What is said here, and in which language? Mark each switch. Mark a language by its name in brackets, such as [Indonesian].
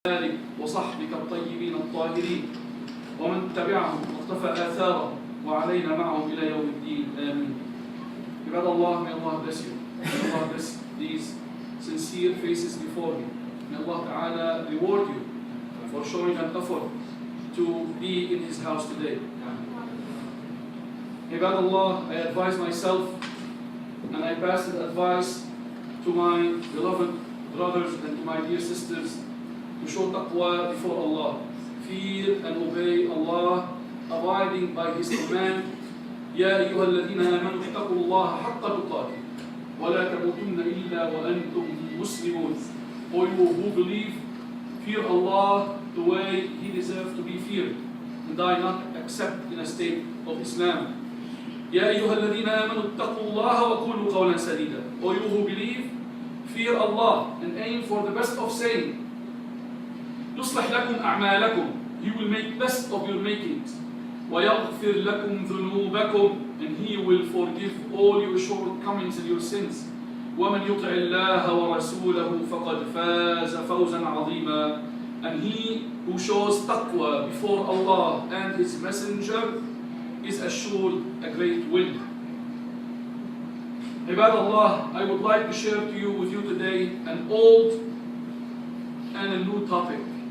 [Arabic] آلك وصحبك الطيبين الطاهرين ومن تبعهم واقتفى آثارهم وعلينا معهم إلى يوم الدين آمين. [English] Ibad Allah, may Allah bless you. May Allah bless these sincere faces before you. May Allah Ta'ala reward you for showing an effort to be in His house today. Ibad Allah, I advise myself and I pass that advice to my beloved brothers and to my dear sisters to show taqwa before Allah, fear and obey Allah, abiding by His command. [Arabic] يا أيها الذين آمنوا اتقوا الله حق تقاته ولا تموتن إلا وأنتم مسلمون. [English] O you who believe, fear Allah the way He deserves to be feared, and die not except in a state of Islam. [Arabic] يا أيها الذين آمنوا اتقوا الله وقولوا قولا سديدا. [English] O you who believe, fear Allah and aim for the best of saying. [Arabic] يصلح لكم أعمالكم. [English] He will make best of your makings. [Arabic] ويغفر لكم ذنوبكم, [English] and He will forgive all your shortcomings and your sins. [Arabic] ومن يطع الله ورسوله فقد فاز فوزا عظيما. [English] And he who shows taqwa before Allah and His Messenger is assured a great win. Ibad Allah, I would like to share with you today an old and a new topic.